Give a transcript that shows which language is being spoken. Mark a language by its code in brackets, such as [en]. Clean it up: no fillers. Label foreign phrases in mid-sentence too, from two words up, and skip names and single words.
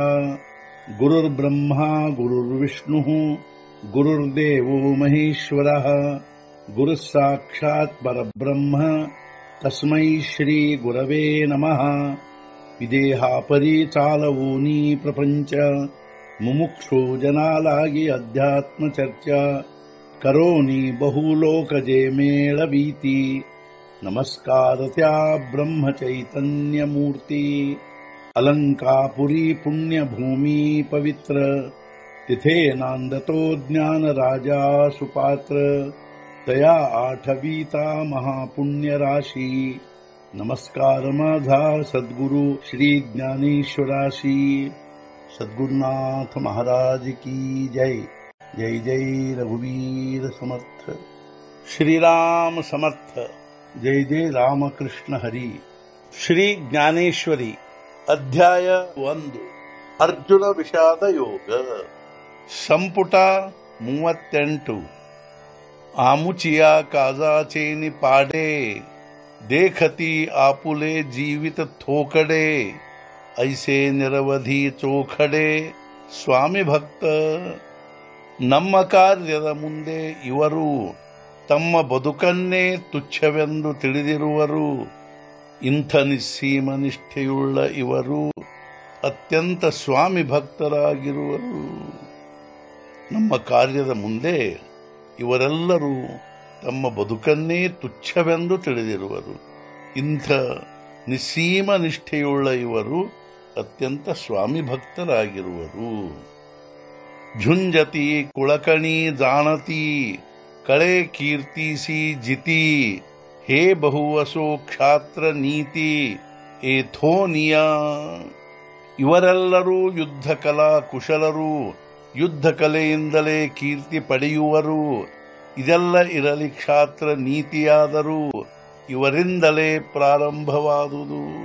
[sa] गुरुर्ब्रह्मा गुरुर्विष्णुः गुरुर्देवो महेश्वरः गुरुः साक्षात् परब्रह्म तस्मै श्री गुरवे नमः। [mr] विदेहापरि चालवूनी प्रपंच मुमुक्षु जनालागी अध्यात्म चर्चा करोनी बहुलोकजे मेळवीती। नमस्कार त्या ब्रह्म चैतन्य मूर्ती अलंकापुरी पुण्यभूमी पवित्र तिथे नांदतो ज्ञान राजा सुपात्र तया आठवीता महापुण्य राशी। नमस्कार माझा सद्गुरु श्री ज्ञानेश्वराशी। सद्गुरुनाथ महाराज की जय। जय जय रघुवीर समर्थ। श्रीराम समर्थ। जय जय रामकृष्ण हरी। श्री ज्ञानेश्वरी अध्याय 1 अर्जुन विषाद योग ಸಂಪುಟ 38 आमुचिया काजाचेनि पाडे देखती आपुले जीवित थोकड़े ऐसे निरवधि चोखड़े स्वामी भक्त। [kn] ನಮ್ಮ ಕಾರ್ಯದ ಮುಂದೆ ಇವರು ತಮ್ಮ ಬದುಕನ್ನೇ ತುಚ್ಛವೆಂದು ತಿಳಿದಿರುವರು. ಇಂಥ ನಿಸ್ಸೀಮ ನಿಷ್ಠೆಯುಳ್ಳ ಇವರು ಅತ್ಯಂತ ಸ್ವಾಮಿ ಭಕ್ತರಾಗಿರುವರು. ನಮ್ಮ ಕಾರ್ಯದ ಮುಂದೆ ಇವರೆಲ್ಲರೂ ತಮ್ಮ ಬದುಕನ್ನೇ ತುಚ್ಛವೆಂದು ತಿಳಿದಿರುವರು. ಇಂಥ ನಿಸ್ಸೀಮ ನಿಷ್ಠೆಯುಳ್ಳ ಇವರು ಅತ್ಯಂತ ಸ್ವಾಮಿ ಭಕ್ತರಾಗಿರುವರು. [mr] झुंजती कुळकणी जाणती कळे कीर्तिसी जिती हे बहुवसो क्षात्र नीति एथोनिया. [kn] ಇವರೆಲ್ಲರೂ ಯುದ್ಧ ಕಲಾ ಕುಶಲರು, ಯುದ್ಧ ಕಲೆಯಿಂದಲೇ ಕೀರ್ತಿ ಪಡೆಯುವರು. ಇದೆಲ್ಲ ಇರಲಿ ಕ್ಷಾತ್ರ ನೀತಿಯಾದರೂ ಇವರಿಂದಲೇ ಪ್ರಾರಂಭವಾದುದು.